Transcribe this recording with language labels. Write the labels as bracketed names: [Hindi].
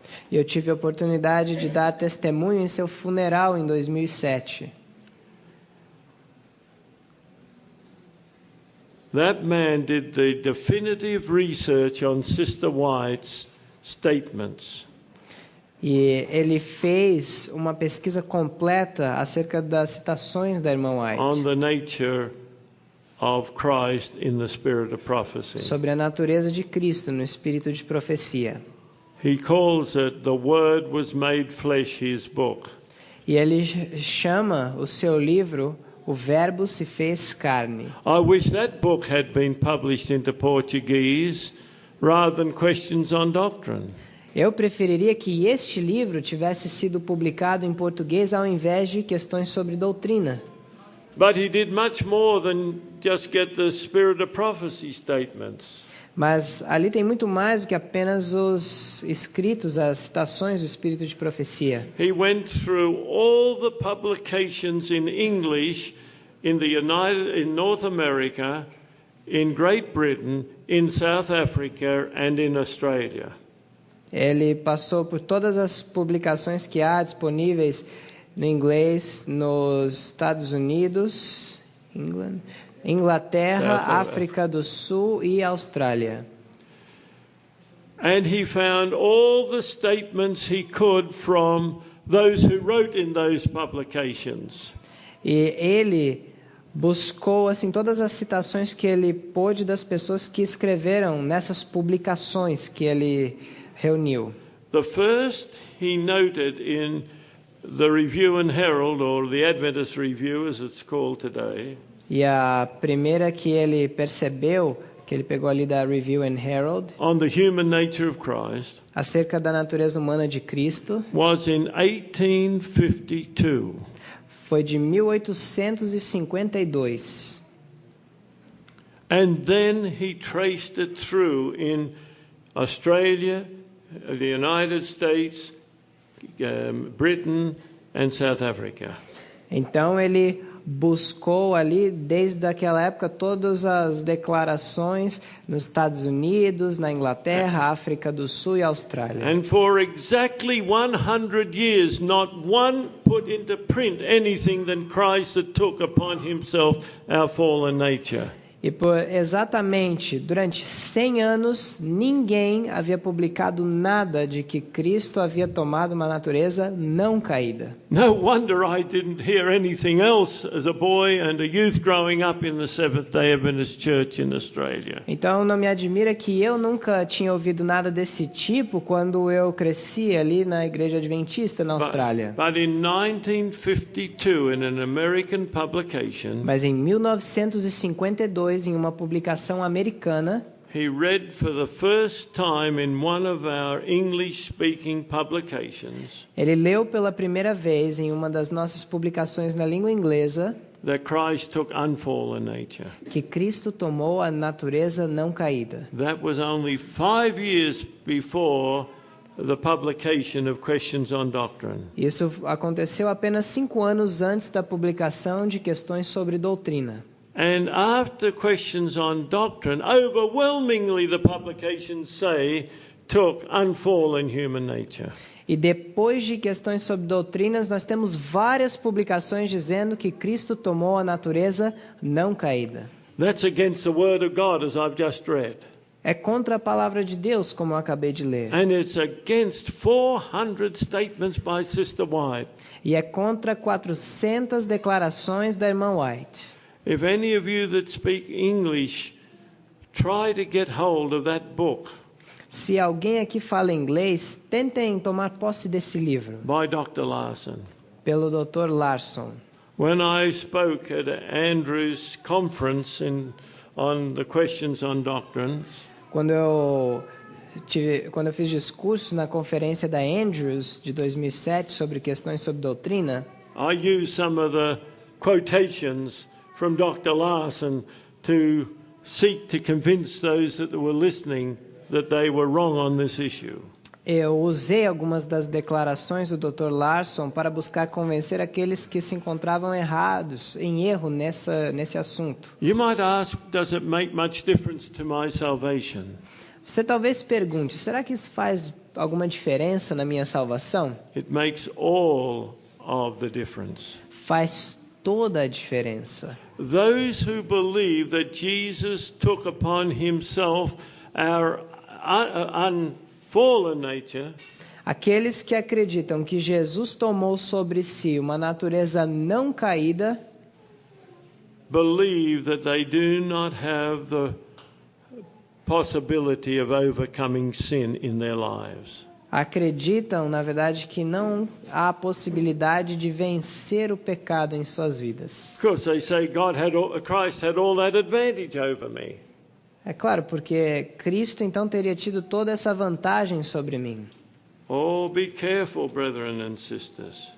[Portuguese] E eu tive a oportunidade de dar testemunho em seu funeral em 2007. [English] That man did the definitive research on Sister White's statements. [Portuguese] E ele fez uma pesquisa completa acerca das citações da irmã [English] On White the nature of Christ in the spirit of prophecy. [Portuguese] sobre a natureza de Cristo no espírito de profecia. [English] He calls it The Word Was Made Flesh, his book. [Portuguese] E ele chama o seu livro O Verbo se fez carne. [English] I wish that book had been published into Portuguese rather than Questions on Doctrine. [Portuguese] Eu preferiria que este livro tivesse sido publicado em português ao invés de questões sobre doutrina. [English] But he did much more than just get the spirit of prophecy statements. [Portuguese] Mas ali tem muito mais do que apenas os escritos, as citações do espírito de profecia. [English] He went through all the publications in English in North America, in Great Britain, in South Africa and in Australia. [Portuguese] Ele passou por todas as publicações que há disponíveis no inglês nos Estados Unidos, Inglaterra, África do Sul e Austrália. [English] And he found all the statements he could from those who wrote in those publications. [Portuguese] E ele buscou assim todas as citações que ele pôde das pessoas que escreveram nessas publicações que ele reuniu. [English] The first he noted in the Review and Herald, or the Adventist Review as it's called today. [Portuguese] E a primeira que ele percebeu, que ele pegou ali da Review and Herald, [English] On the human nature of Christ, [Portuguese] acerca da natureza humana de Cristo, [English] was in 1852. [Portuguese] foi de 1852. [English] And then he traced it through in Australia, the United States, Britain and South Africa. [Portuguese] Então ele buscou ali desde aquela época todas as declarações nos Estados Unidos, na Inglaterra, África do Sul e Austrália. [English] And for exactly 100 years, not one put into print anything that Christ had took upon himself our fallen nature. [Portuguese] E por exatamente durante 100 anos, ninguém havia publicado nada de que Cristo havia tomado uma natureza não caída. [English] No wonder I didn't hear anything else as a boy and a youth growing up in the Seventh-day Adventist Church in Australia. [Portuguese] Então não me admira que eu nunca tinha ouvido nada desse tipo quando eu cresci ali na Igreja Adventista na Austrália. [English] But in 1952, in an American publication, [Portuguese] Mas em 1952, em uma publicação americana, [English] he read for the first time in one of our English-speaking publications [Portuguese] ele leu pela primeira vez em uma das nossas publicações na língua inglesa [English] that Christ took unfallen nature. [Portuguese] que Cristo tomou a natureza não caída. [English] That was only 5 years before the publication of Questions on Doctrine. [Portuguese] Isso aconteceu apenas 5 anos antes da publicação de Questões sobre Doutrina. [English] And after Questions on Doctrine, overwhelmingly the publications say took unfallen human nature. [Portuguese] E depois de Questões sobre Doutrinas, nós temos várias publicações dizendo que Cristo tomou a natureza não caída. [English] That's against the word of God, as I've just read. [Portuguese] É contra a palavra de Deus, como eu acabei de ler. [English] And it's against 400 statements by Sister White. [Portuguese] E é contra 400 declarações da irmã White. [English] If any of you that speak English try to get hold of that book [Portuguese] Se alguém aqui fala inglês, tentem tomar posse desse livro, [English] by Dr. Larson. [Portuguese] pelo Dr. Larson. [English] When I spoke at Andrew's conference on the Questions on Doctrines, [Portuguese] Quando eu fiz discursos na conferência da Andrews de 2007 sobre questões sobre doutrina, [English] I used some of the quotations from Dr. Larson to seek to convince those that were listening that they were wrong on this issue. [Portuguese] eu usei algumas das declarações do Dr. Larson para buscar convencer aqueles que se encontravam em erro nesse assunto. [English] You might ask, does it make much difference to my salvation? [Portuguese] Você talvez pergunte, será que isso faz alguma diferença na minha salvação? [English] It makes all of the difference. [Portuguese] Faz toda a diferença. [English] Those who believe that Jesus took upon himself our unfallen nature [Portuguese] Aqueles que acreditam que Jesus tomou sobre si uma natureza não caída, [English] believe that they do not have the possibility of overcoming sin in their lives. [Portuguese] acreditam, na verdade, que não há possibilidade de vencer o pecado em suas vidas. [English] Of course, they say Christ had all that advantage over me. [Portuguese] É claro, porque Cristo então teria tido toda essa vantagem sobre mim. [English] Oh, be careful, brethren and sisters.